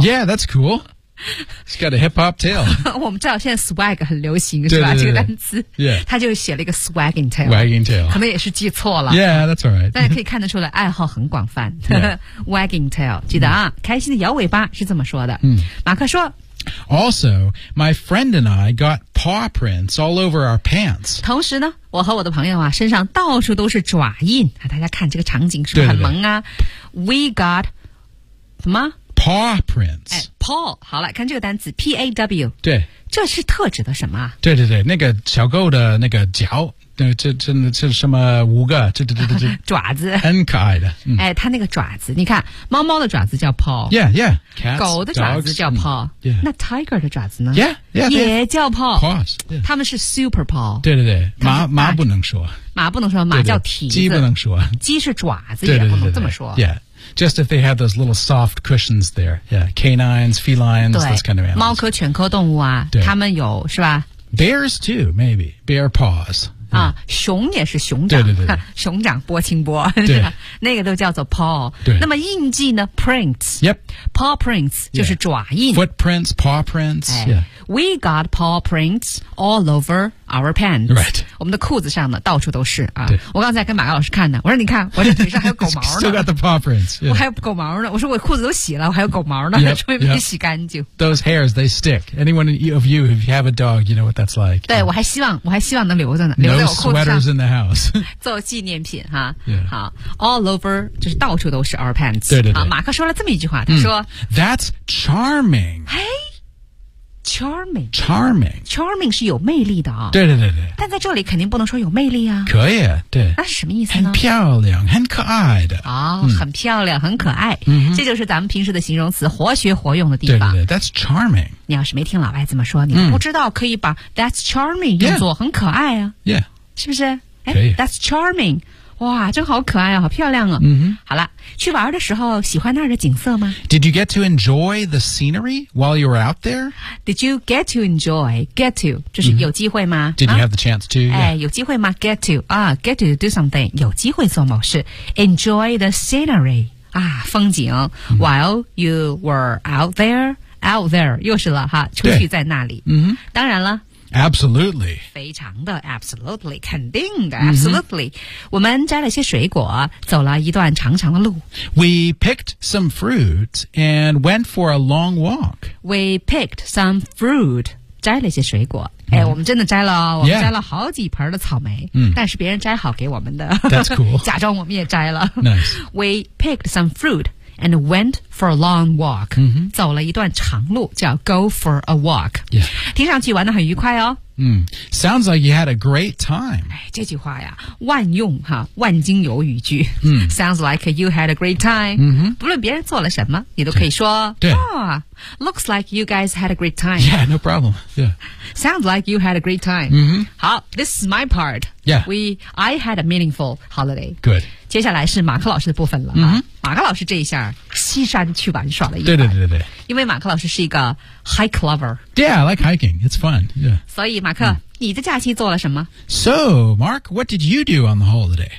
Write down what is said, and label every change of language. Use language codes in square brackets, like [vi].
[en] Yeah, that's cool. It's got a hip hop tail. [zh] 我们知道现在 swag 很流行，对对对对是吧？这个单词。 [en] Yeah. [zh] 他就写了一个 swagging tail. [en] Wagging tail. [zh] 可能也是记错了。 [en] Yeah, that's all right. [zh] 但可以看得出来，爱好很广泛。 [en] Yeah. wagging tail. [zh] 记得啊、 [en] mm. [zh] 开心的摇尾巴是这么说的。嗯、 mm. ，马克说。 [en] Also, my friend and I got paw prints all over our pants. [zh] 同时呢，我和我的朋友啊，身上到处都是爪印。大家看这个场景是不是很萌啊？对对对 [en] We got [zh] 什么 [en] paw prints？ [zh] 哎 ，paw， 好了，看这个单词 paw。对，这是特指的什么？对对对，那个小狗的那个脚，这什么五个？这爪子，很可爱的、嗯。哎，它那个爪子，你看猫猫的爪子叫 paw。 [en] Yeah, yeah。 Cats, [zh] 狗的爪子叫 paw，、 [en] yeah. [zh] 那 tiger 的爪子呢 [en] ？Yeah, yeah， [zh] 也叫 paw。 [en] Paws，、yeah. 他们是 super paw。 [zh] 对对对，马不能说，马不能说，马叫蹄子。鸡不能说，鸡是爪子，也不能这么说。 [en] Yeah。 Just if they have those little soft cushions there, yeah, canines, felines, those kind of animals. [zh] 猫科、犬科动物啊，他们有是吧 [en] ？Bears too, maybe bear paws. [zh] 啊，熊也是熊掌，对对对对熊掌波清波，对，那个都叫做 paw。对，那么印记呢 ？Prints. [en] Yep. [zh] Paw prints 就是爪印。 [en] Yeah. Footprints, paw prints.、 [zh] 哎、 [en] yeah. We got paw prints all over our pants. Right. [zh] 我们的裤子上呢，到处都是啊。对。我刚才跟马老师看呢，我说你看，我这腿上还有狗毛呢。 [en] Still got the paw prints.、Yeah. [zh] 我还有狗毛呢。我说我裤子都洗了，我还有狗毛呢，说明没洗干净。 [en] Those hairs they stick. Anyone of you if you have a dog, you know what that's like. [zh] 对，我还希望能留着呢，留在我裤子上。 [en] No sweaters in the house. [zh] 做纪念品哈。 [en] Yeah. [zh] 好 ，all over 就是到处都是 [en] our pants. [zh] 对对对。啊，马克说了这么一句话，他说、 [en] That's charming. Hey, charming. Charming. [zh] Charming 是有魅力的啊。对对对对。但在这里肯定不能说有魅力啊。可以，对。那是什么意思呢？很漂亮，很可爱的。哦，很漂亮，很可爱。这就是咱们平时的形容词活学活用的地方。对对对 [en] ，That's charming. [zh] 你要是没听老外怎么说，你不知道可以把 That's charming 用作很可爱啊。 [en] Yeah. [zh] 是不是？可以。 [en] That's charming. [zh] 哇，真好可爱啊，好漂亮啊。好了，去玩的时候喜欢那儿的景色吗？ [en] Did you get to enjoy the scenery while you were out there? Did you get to enjoy? Get to, [zh] 就是有机会吗？ [en] Did you have the chance to? [zh] 哎，有机会吗？ [en] Get to, get to do something, [zh] 有机会做某事。 Enjoy the scenery, 啊，风景。 [en] While you were out there, [zh] 又是了哈，出去在那里。当然了。 [en] Absolutely. [zh] 非常的 absolutely, 肯定的 absolutely.、Mm-hmm. 我们摘了些水果走了一段长长的路。 [en] We picked some fruit and went for a long walk. We picked some fruit, [zh] 摘了些水果。哎，我们真的摘了，我们摘了好几盆的草莓、但是别人摘好给我们的。 [en] That's cool. [zh] 假装我们也摘了。 [en] Nice. We picked some fruit and went for a long walk.、 [zh] 走了一段长路叫 [en] go for a walk. Yeah. [zh] 听上去玩得很愉快哦。 [en] Sounds like you had a great time. [zh] 这句话呀，万用哈，万金油语句。 [en] Sounds like you had a great time. [zh] 不论别人做了什么，你都可以说。 [en] Looks like you guys had a great time. Yeah, no problem. Yeah. Sounds like you had a great time. [zh] 好 [en] ，this is my part. Yeah. I had a meaningful holiday. Good. [zh] 接下来是马克老师的部分了。马克老师这一下西山去玩耍了一番。对对对对。因为马克老师是一个 hike lover. [en] Yeah, I like hiking. It's fun. Yeah. [zh] 所以马克、你的假期做了什么 [en] ？So, Mark, what did you do on the holiday?